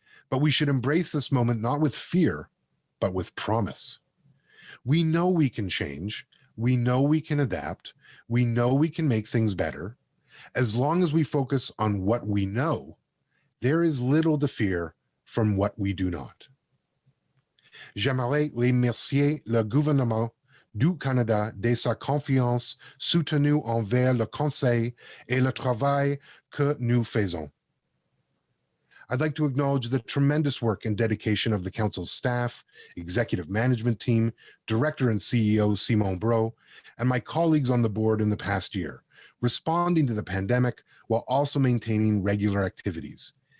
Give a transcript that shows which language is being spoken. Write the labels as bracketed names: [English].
[English] But we should embrace this moment not with fear, but with promise. We know we can change. We know we can adapt. We know we can make things better. As long as we focus on what we know, there is little to fear from what we do not. [French] J'aimerais remercier le gouvernement du Canada de sa confiance soutenue envers le Conseil et le travail que nous faisons. [English] I'd like to acknowledge the tremendous work and dedication of the Council's staff, executive management team, Director and CEO Simon Brault, and my colleagues on the board in the past year, responding to the pandemic while also maintaining regular activities.